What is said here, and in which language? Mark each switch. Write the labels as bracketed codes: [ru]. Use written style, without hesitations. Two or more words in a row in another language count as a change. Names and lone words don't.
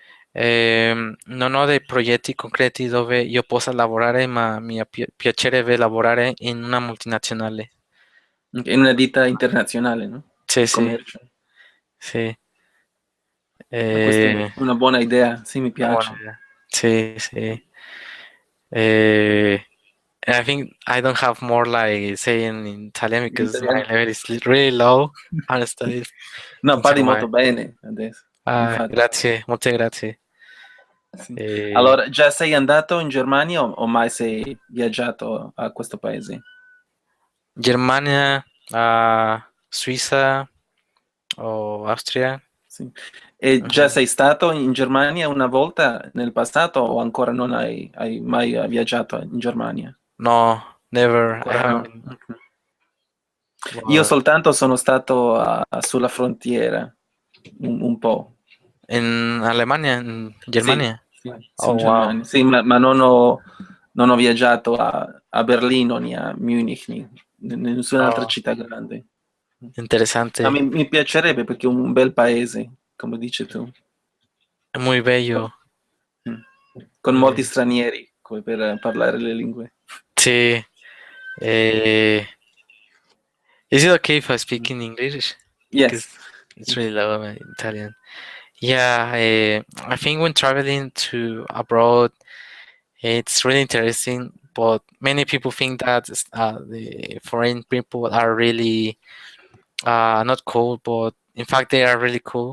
[it] Non ho dei progetti concreti dove io possa lavorare, ma mi piacerebbe lavorare in una multinazionale. Ok, in una ditta internazionale, no? Sì, Di sì, commercio. sì. Questa è Eh, una buona idea, sì, mi una buona piace. idea. [es] Sí, sí. [en] Eh, and I think I don't have more like saying in Italian [it] In [en] because my [it] italiano? [en] level is really low on studies. [it] No, parli Insomma, molto bene adesso, infatti. grazie, molte grazie. Sì. Eh, Allora, già sei andato in Germania o mai sei viaggiato a questo paese? [es] Germania, Suiza o Austria? [it] Sì. E già Mhm. sei stato in Germania una volta nel passato o ancora non hai mai viaggiato in Germania? [en] No, never. I [it] Ancora [en] haven't [it] no. [en] been. [it] Ok. Io [en] But [it] soltanto sono stato sulla frontiera, un po'. [es] in Alemania, in [it] Sì, Germania. sì, sì, [en] Oh, [it] in [en] wow. [it] Germania. Sì, ma non ho viaggiato a Berlino, né a Munich, né nessun'altra [en] Oh, [it] città grande. Ma [es] interesante. [it] mi piacerebbe perché è un bel paese, come dici tu. [es] Muy bello. [it] Mm. Con [es] Muy [it] molti [es] bello. [it] stranieri, come per parlare le lingue. [es] Sí. [en] Eh, is it okay if I Mm. speak in English? Because Yes. it's really low in Italian. Yeah, I think when traveling to abroad, it's really interesting, but many people think that the foreign people are really not cool, but in fact they are really cool.